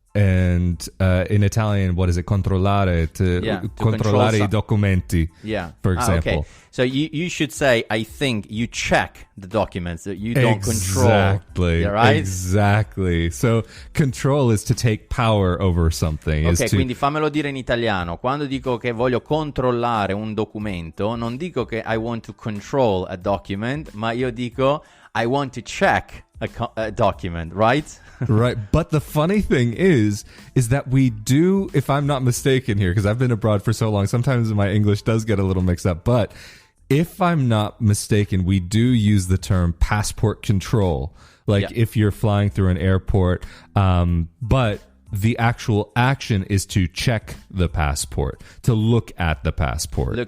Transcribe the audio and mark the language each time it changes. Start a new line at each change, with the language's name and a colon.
English: And in Italian, what is it?
Italian: Controllare, controllare I documenti,
English: for example. Okay. So you should say, I think you check the documents, that you don't control. Right? Exactly. So control is to take power over something.
Italian: Ok, quindi fammelo dire in italiano. Quando dico che voglio controllare un documento, non dico che
English: I want to control a document,
Italian: ma io dico
English: I want to check a document, right? Right. But the funny thing is that we do, if I'm not mistaken here, because I've been abroad for so long, sometimes my English does get a little mixed up, but if I'm not mistaken, we do use the term passport control, like if you're flying through an airport, but the actual action is to check the passport, to look at the passport.